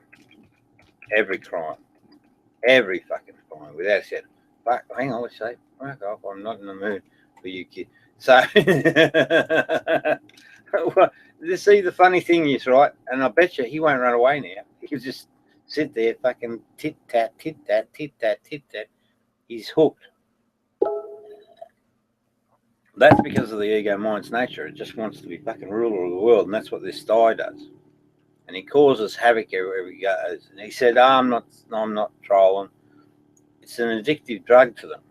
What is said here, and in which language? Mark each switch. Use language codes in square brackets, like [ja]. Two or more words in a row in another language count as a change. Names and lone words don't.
[en] Every crime. Every fucking crime, without a shadow. Fuck, hang on, let's say, fuck off, I'm not in the mood for you, kid. So, see, the funny thing is, right, and I bet you he won't run away now. He'll just sit there, fucking tit-tat, tit-tat, tit-tat, tit-tat. He's hooked. That's because of the ego mind's nature. It just wants to be fucking ruler of the world, and that's what this Sty does. And he causes havoc everywhere he goes. And he said, I'm not trolling. It's an addictive drug to them.